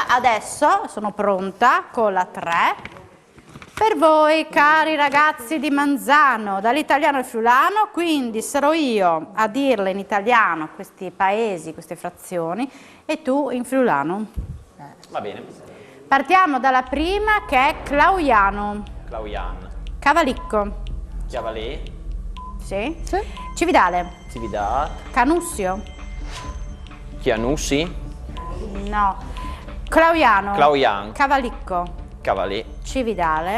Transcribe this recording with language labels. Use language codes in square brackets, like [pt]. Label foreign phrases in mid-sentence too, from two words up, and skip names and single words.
[it] Adesso sono pronta con la 3 per voi, cari ragazzi di Manzano, dall'italiano al friulano, quindi sarò io a dirle in italiano questi paesi, queste frazioni, e tu in friulano. Va bene. Partiamo dalla prima, che è Clauiano. Clauian. Cavalicco. Chiavalè. Sì. Cividale. Cividat. Canussio. Chianussi. No. Clauiano. Clauian. Cavalicco. Cavalè. Cividale.